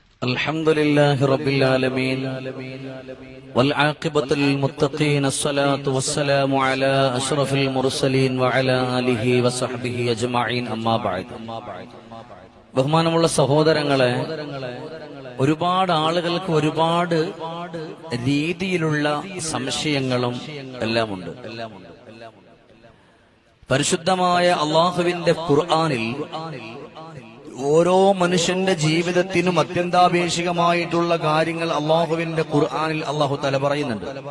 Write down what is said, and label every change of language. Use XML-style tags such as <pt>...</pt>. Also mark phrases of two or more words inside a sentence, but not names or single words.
<ar>الحمد لله رب العالمين والعاقبة للمتقين الصلاة والسلام على أشرف المرسلين وعلى آله وصحبه أجمعين أما بعد</ar> <ml>ബഹുമാനമുള്ള സഹോദരങ്ങളെ, ഒരുപാട് ആളുകൾക്ക് ഒരുപാട് രീതിയിലുള്ള സംശയങ്ങളും എല്ലാമുണ്ട്. പരിശുദ്ധമായ അള്ളാഹുവിന്റെ ഖുർആനിൽ ഓരോ മനുഷ്യന്റെ ജീവിതത്തിനും അത്യന്താപേക്ഷികമായിട്ടുള്ള കാര്യങ്ങൾ അള്ളാഹുവിന്റെ ഖുർആനിൽ</ml> <ar>الله تعالى</ar> <ml>പറയുന്നുണ്ട്.</ml>